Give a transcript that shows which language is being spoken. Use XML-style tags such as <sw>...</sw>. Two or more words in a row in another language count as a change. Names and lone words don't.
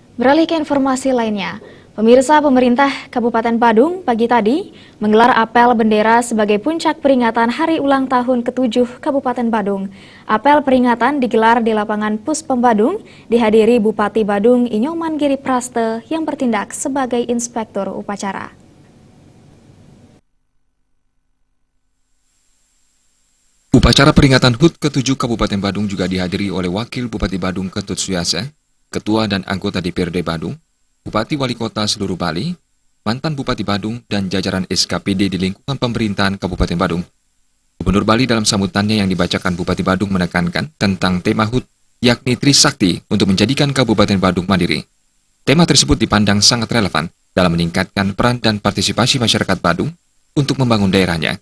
<id>Beralih ke informasi lainnya, pemirsa, pemerintah Kabupaten Badung pagi tadi menggelar apel bendera sebagai puncak peringatan Hari Ulang Tahun ke-7 Kabupaten Badung. Apel peringatan digelar di lapangan Puspem Badung, dihadiri Bupati Badung Inyoman Giri Praste yang bertindak sebagai inspektur upacara. Upacara peringatan HUT ke-7 Kabupaten Badung juga dihadiri oleh Wakil Bupati Badung Ketut Suyase, Ketua dan anggota DPRD Badung, Bupati Wali Kota seluruh Bali, mantan Bupati Badung, dan jajaran SKPD di lingkungan pemerintahan Kabupaten Badung. Gubernur Bali dalam sambutannya yang dibacakan Bupati Badung menekankan tentang tema HUT, yakni Trisakti untuk menjadikan Kabupaten Badung mandiri. Tema tersebut dipandang sangat relevan dalam meningkatkan peran dan partisipasi masyarakat Badung untuk membangun daerahnya.</id>